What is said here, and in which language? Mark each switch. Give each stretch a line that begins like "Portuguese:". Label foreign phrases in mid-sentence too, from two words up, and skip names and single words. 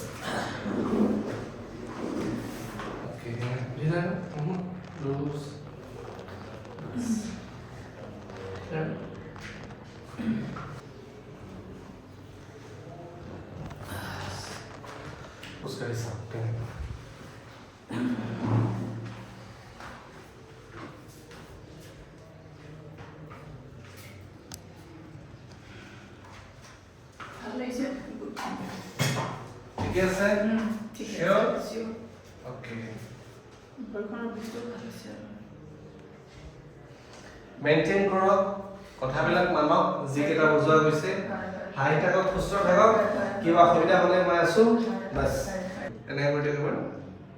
Hindi: ओके ढीला लूज उसका हिसाब करें ठीक है सर
Assamese: ঠিক আছে
English: Sure? sure
Hindi: ओके
Assamese: ঘৰখনৰ বস্তু ভাল আছে মেইনটেইন কৰক কথাবিলাক মানক যিকেইটা বুজোৱা গৈছে হাই থাকক সুস্থ থাকক কিবা অসুবিধা হ'লে মই আছো বাস এনেকৈ কৰি থাকিব